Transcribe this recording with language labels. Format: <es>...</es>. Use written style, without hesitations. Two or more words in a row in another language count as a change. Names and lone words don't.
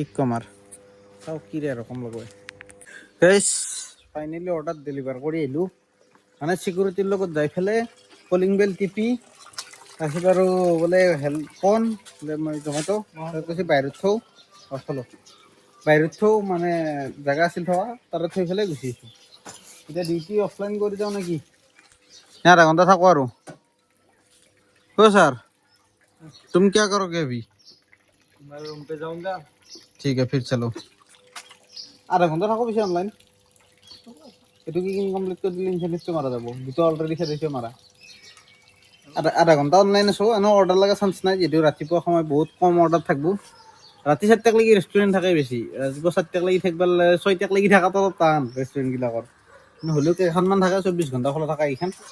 <as>ক'ম আৰু চাওঁ কি আৰু কম লগাই গাইছ ফাইনেলি অৰ্ডাৰ ডেলিভাৰ কৰি আহিলোঁ মানে চিকিউৰিটিৰ লগত যাই পেলাই কলিং বেল টিপি তাৰপিছত আৰু বোলে ফোন মই জমেট' কৈছে বাহিৰত থওঁ থলোঁ বাহিৰত থওঁ মানে জেগা আছিল থোৱা তাতে থৈ পেলাই গুচি আহিছোঁ এতিয়া ডিউটি অফলাইন কৰি যাওঁ নেকি আধা ঘণ্টা থাকো আৰু</as> <hi>ओ सर तुम क्या करोगे अभी मैं रूम पे जाऊंगा ठीक है फिर चलो आधा घंटा</hi> <as>থাকো পিছে অনলাইন এইটো কি কমপ্লিট কৰি দিলে ইনচেণ্টিভটো মাৰা যাব যিটো অলৰেডি খেদিছে মাৰা আধা ঘণ্টা অনলাইন আছো এনেও অৰ্ডাৰ লগা চান্স নাই যিহেতু ৰাতিপুৱা সময় বহুত কম অৰ্ডাৰ থাকিব ৰাতি 4টাক লাগি ৰেষ্টুৰেণ্ট থাকে বেছি ৰাতিপুৱা 4টাক লাগি থাকিব 6টাক লাগি থকাটো টান ৰেষ্টুৰেণ্টবিলাকৰ কিন্তু হ'লেও কেইখনমান থাকে 24 ঘণ্টা খোলা থাকে এইখন</as>